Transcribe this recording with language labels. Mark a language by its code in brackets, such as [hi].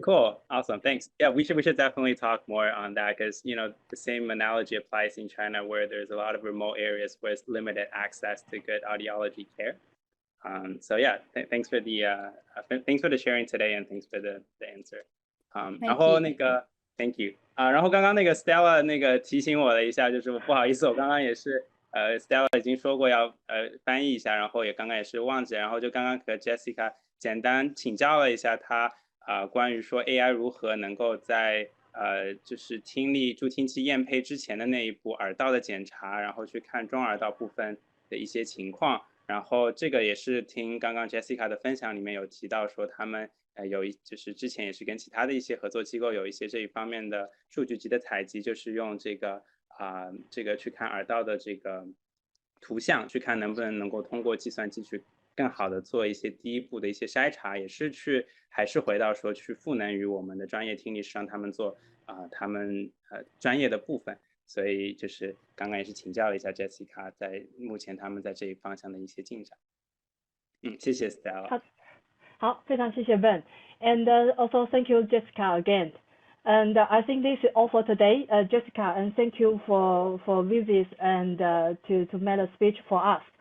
[en] Cool, awesome, thanks. Yeah, we should definitely talk more on that, because you know the same analogy applies in China, where there's a lot of remote areas where it's limited access to good audiology care. So yeah, thanks for the sharing today, and thanks for the answer. [zh] 然后那个 [en] Thank you [zh] 然后刚刚那个 Stella 那个提醒我了一下，就是不好意思，我刚刚也是Stella 已经说过要翻译一下，然后也刚刚也是忘记，然后就刚刚和 Jessica 简单请教了一下她关于说 AI 如何能够在就是听力助听器验配之前的那一步耳道的检查，然后去看中耳道部分的一些情况。然后这个也是听刚刚 Jessica 的分享里面有提到说，他们就是之前也是跟其他的一些合作机构有一些这一方面的数据集的采集，就是用这个去看耳道的这个图像，去看能够通过计算机去更好的做一些第一步的一些筛查，也是还是回到说去赋能于我们的专业听力师，让他们做他们专业的部分。所以就是刚刚也是请教了一下 Jessica 在目前他们在这一方向的一些进展。谢谢 Stella。好，非常谢谢 [en] Ben, and also thank you Jessica again. And I think this is all for today, Jessica, and thank you for visit and to make a speech for us.